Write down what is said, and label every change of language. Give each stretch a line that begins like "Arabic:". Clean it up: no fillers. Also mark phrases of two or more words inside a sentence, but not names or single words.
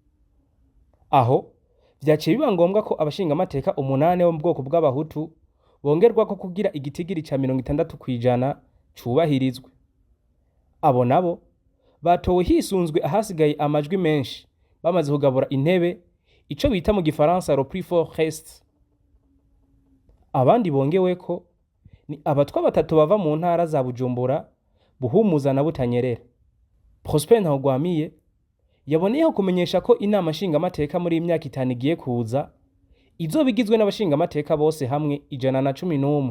Rundi: Aho vyaciye biba ngombwa ko abashingamateka 8 bo mu bwoko bw'abahutu bongerwa ko kugira igitigiri ca 60 kwijana cubahirizwe. Abo nabo batowe hisunzwe ahasigaye amajwi menshi bamaze kugabura intebe, ico bita mu gifaransa
French: le plus fort reste.
Rundi: Abandi bongeweko ni abatwa batatu bava mu ntara za Bujumbura, Buhumuza na Butanyerera. Prosper Ntahorwamiye yaboneyeho kumenyesha ko inama nshingamateka muri imyaka 5 igiye kuza izobigizwe n'abashingamateka bose hamwe 111.